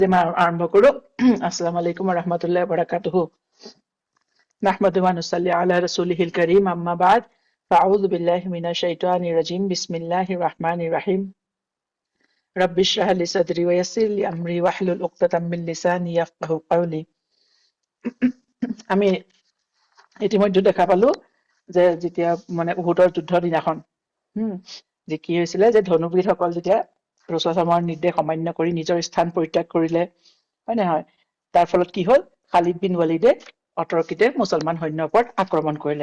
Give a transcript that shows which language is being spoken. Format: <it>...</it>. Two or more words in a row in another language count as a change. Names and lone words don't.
<as>আৰম্ভ কৰো।</as> <ar>السلام عليكم ورحمة الله وبركاته. نحمده ونصلي على رسوله الكريم، أما بعد. فأعوذ بالله من الشيطان الرجيم. بسم الله الرحمن الرحيم. رب اشرح لي صدري ويسر لي أمري واحلل عقدة من لساني يفقهوا قولي.</ar> <as>আমি ইতিমধ্যে দেখা পালো যে যেতিয়া মানে উহুদৰ যুদ্ধৰ দিনাখন যে কি হৈছিলে, যে ধনুবীৰসকল যেতিয়া ৰাসূলৰ নিৰ্দেশ অমান্য কৰি নিজৰ স্থান পৰিত্যাগ কৰিলে, হয় নহয়? তাৰ ফলত কি হল, খালিদ বিন ৱালিদে অতৰ্কিতে মুছলমান সৈন্যৰ ওপৰত আক্ৰমণ কৰিলে।</as>